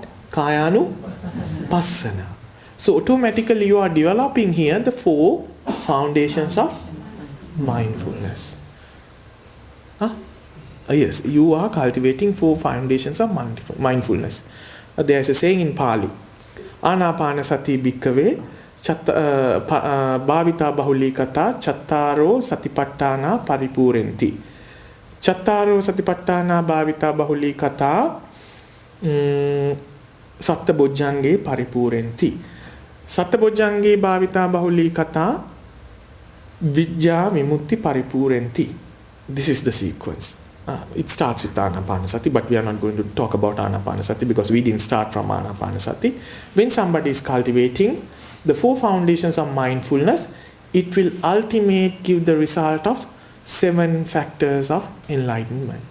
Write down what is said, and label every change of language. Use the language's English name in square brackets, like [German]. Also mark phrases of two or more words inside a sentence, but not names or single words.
[Pali] Kayanu Passana. [English] So automatically you are developing here the 4 foundations of mindfulness. Yes, you are cultivating 4 foundations of mindfulness. There is a saying in Pali, [Pali] Anapana sati bhikkave bhavita bahulikata chattaro satipattana paripurenti. Chattaro satipattana bhavita bahulikata සත්ත බොජ්ජංගේ පරිපූර්ණති. සත්ත බොජ්ජංගේ භාවිතා බහුලී කතා විජ්ජා විමුක්ති පරිපූර්ණති. [English] This is the sequence. It starts with Anapanasati, but we are not going to talk about Anapanasati because we didn't start from Anapanasati. When somebody is cultivating the 4 foundations of mindfulness, it will ultimately give the result of 7 factors of enlightenment.